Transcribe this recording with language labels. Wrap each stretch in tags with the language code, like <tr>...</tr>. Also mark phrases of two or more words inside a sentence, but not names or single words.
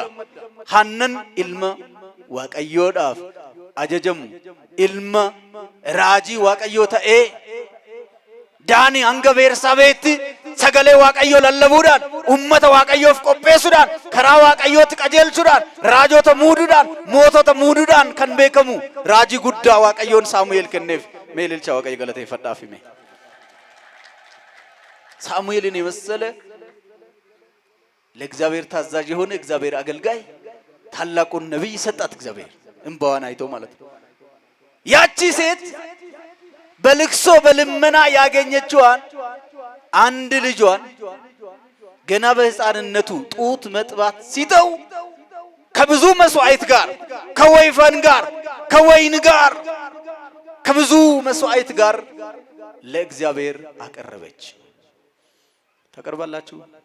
<om>Hannan ilma waaqayyoodhaaf ajajamu ilma raajii waaqayyoo ta'ee daanii hanga beersaabeetti sagalee waaqayyoo lallabuudhaan ummata waaqayyoof qopheessuudhaan karaa waaqayyootti qajeelchuudhaan raajota muuduudhaan mootota muuduudhaan kan beekamu raajii guddaa waaqayyoon Saamu'eel kenneef. Mee ililcha waaqayyo galateeffadhaaf hime.</om> <am>ሳሙኤልን የመሰለ ለእግዚአብሔር ታዛዥ የሆነ እግዚአብሔር አገልጋይ ታላቁን ነብይ ሰጣት እግዚአብሔር እንባዋን አይቶ ማለት ነው። ያቺ ሴት በልቅሶ በልመና ያገኘችዋን አንድ ልጇን ገና በሕፃንነቱ ጡት መጥባት ሲተው ከብዙ መስዋዕት ጋር ከወይፈን ጋር ከወይን ጋር ከብዙ መስዋዕት ጋር ለእግዚአብሔር አቀረበች። ተቀርባላችሁ</am>